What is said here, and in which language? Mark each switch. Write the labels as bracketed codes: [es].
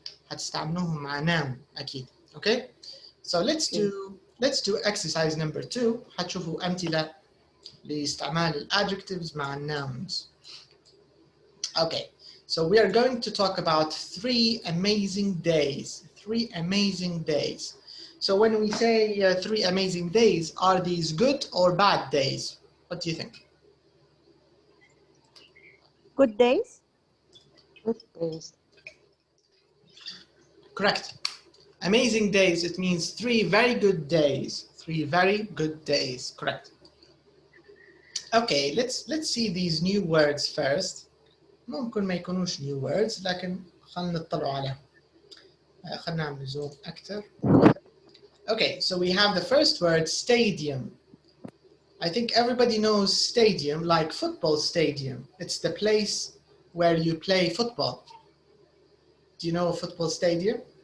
[ar] هتستعملوهم مع noun أكيد. [en] Okay? So let's do exercise number 2. [ar] هتشوفوا أمثلة لاستعمال adjectives مع nouns. [en] Okay. So we are going to talk about 3 amazing days. 3 amazing days. So when we say 3 amazing days, are these good or bad days? What do you think? Good days. Good days. Correct. Amazing days, it means 3 very good days. 3 very good days. Correct. Okay, let's see these new words first. [ar] ممكن ما يكونوش [en] new words [ar] لكن خلينا نطلعوا عليهم. خلينا نعمل زوم أكتر. [en] Okay, so we have the first word, stadium. I think everybody knows stadium, like football stadium. It's the place where you play football. Do you know a football stadium?